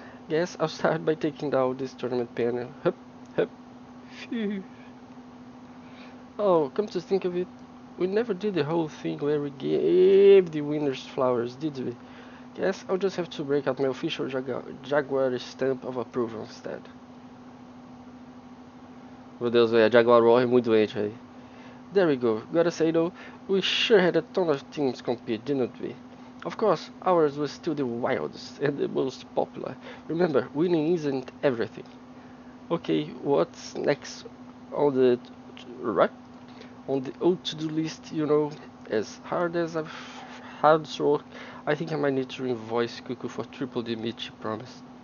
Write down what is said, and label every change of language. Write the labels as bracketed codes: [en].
[en] Guess I'll start by taking down this tournament panel. Hup, hup, phew. Oh, come to think of it, we never did the whole thing where we gave the winners flowers, did we? Guess I'll just have to break out my official Jaguar stamp of approval instead. [pt] Meu Deus, velho, a Jaguar War é muito doente, velho. [en] There we go. Gotta say though, we sure had a ton of teams compete, didn't we? Of course, ours was still the wildest and the most popular. Remember, winning isn't everything. Okay, what's next on the right? On the old to-do list, as hard as I've had to work, I think I might need to invoice Cuckoo for triple the meat she promised.